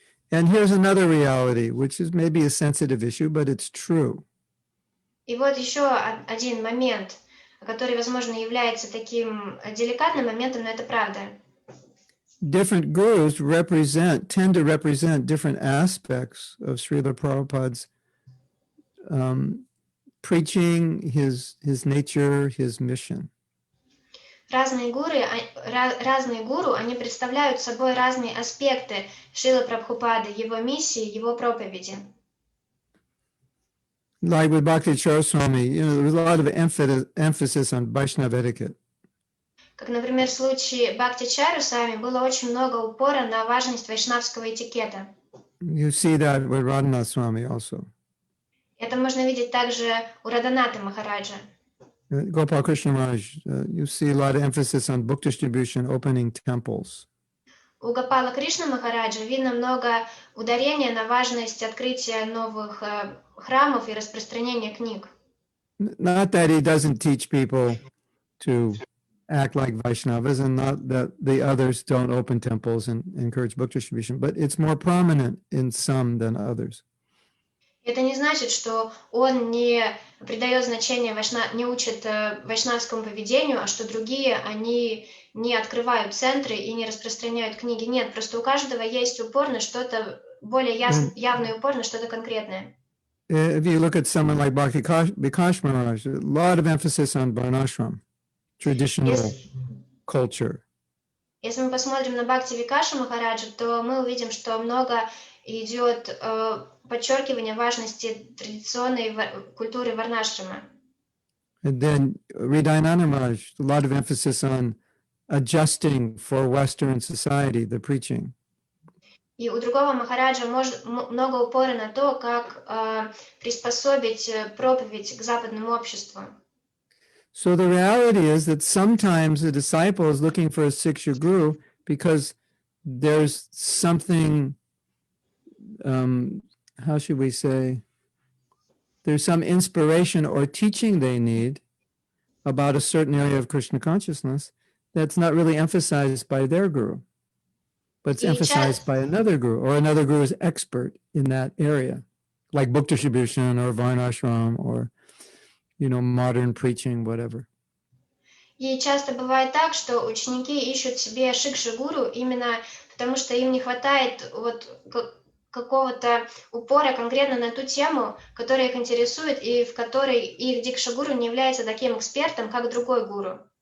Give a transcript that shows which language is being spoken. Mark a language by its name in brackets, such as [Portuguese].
[English] And here's another reality, which is maybe a sensitive issue, but it's true. [Russian] И вот еще один момент, который, возможно, является таким деликатным моментом, но это правда. [English] Different gurus tend to represent different aspects of Srila Prabhupada's preaching, his nature, his mission. [Russian] Разные гуру, они представляют собой разные аспекты Шрилы Прабхупады, его миссии, его проповеди. [English] Like with Bhakti Swami, there was a lot of emphasis on Vaishnava etiquette. [Russian] Как, например, в случае Бхакти Чарусвами было очень много упора на важность вайшнавского этикета. [English] You see that with Radhanath Swami also. [Russian] Это можно видеть также у Раданаты Махараджа. [English] Gopal Krishna Maharaj, you see a lot of emphasis on book distribution, opening temples. [Russian] У Гопала Кришна Махараджа видно много ударения на важность открытия новых храмов и распространения книг. [English] Not that he doesn't teach people to act like Vaishnavas and not that the others don't open temples and encourage book distribution, but it's more prominent in some than others. [Russian] Это не значит, что он не придает значения, не учит вайшнавскому поведению, а что другие, они не открывают центры и не распространяют книги. Нет, просто у каждого есть упор на что-то более явный упор на что-то конкретное. [English] If you look at someone like Bhakti Vikash Maharaj, a lot of emphasis on Varnashram, traditional culture. [Russian] Если мы посмотрим на Бхакти Викаша Махараджа, то мы увидим, что много идет подчеркивание важности традиционной культуры Варнашрама. [English] And then Hridayananda Maharaj, a lot of emphasis on adjusting for Western society, the preaching. [Russian] И у другого Махараджа много упора на то, как приспособить проповедь к западному обществу. [English] So the reality is that sometimes a disciple is looking for a Siksha Guru because there's something, how should we say, there's some inspiration or teaching they need about a certain area of Krishna consciousness that's not really emphasized by their guru, but it's emphasized by another guru, or another guru is expert in that area, like book distribution or Varnashram or, modern preaching, whatever. [Russian] И часто бывает так, что ученики ищут себе шикша-гуру именно потому, что им не хватает какого-то упора конкретно на ту тему, которая их интересует, и в которой их дикша-гуру не является таким экспертом, как другой гуру.